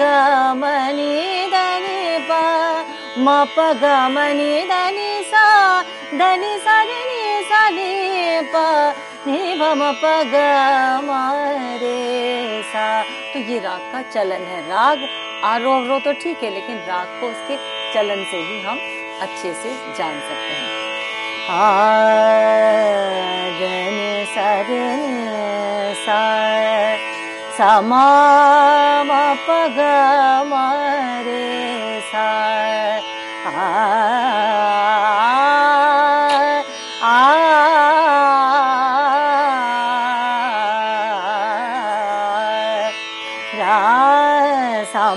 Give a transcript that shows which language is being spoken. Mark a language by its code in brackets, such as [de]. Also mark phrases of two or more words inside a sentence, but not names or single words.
[hi] म नि दनी प, म प ग म नि दनी सा रे नि सा नि प नि भ म प ग म रे सा। तो ये राग का चलन है। राग आरोह अवरोह तो ठीक है, लेकिन राग को उसके चलन से ही हम अच्छे से जान सकते हैं। धनि सा रे नि सा सा म म प ग म रे सा सा म